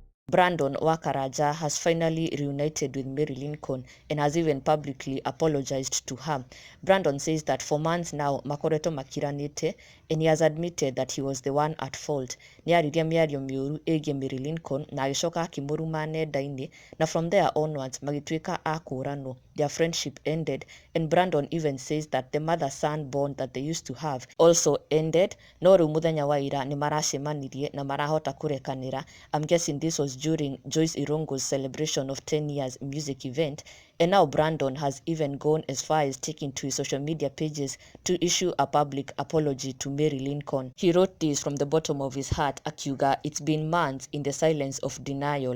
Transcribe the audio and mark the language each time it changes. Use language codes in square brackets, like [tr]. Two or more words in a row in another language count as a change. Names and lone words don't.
[en] Brandon wa Karanja has finally reunited with Mary Lincoln and has even publicly apologized to her. Brandon says that for months now [ki] makoretwo makiranĩte, [en] and he has admitted that he was the one at fault. [ki] Nĩaririe mĩario mĩũru ĩgiĩ Mary Lincoln na agĩcoka akĩmũruma nenda-inĩ, na [en] from there onwards [ki] magĩtuĩka a kũũranwo. [en] Their friendship ended, and Brandon even says that the mother-son bond that they used to have also ended. [ki] No rĩu mũthenya wa ira nĩ maracemanirie na marahota kûrekanîra. [en] I'm guessing this was during Joyce Irongo's celebration of 10 years music event, and now Brandon has even gone as far as taking to his social media pages to issue a public apology to Mary Lincoln. He wrote this from the bottom of his heart, akiuga, "It's been months in the silence of denial.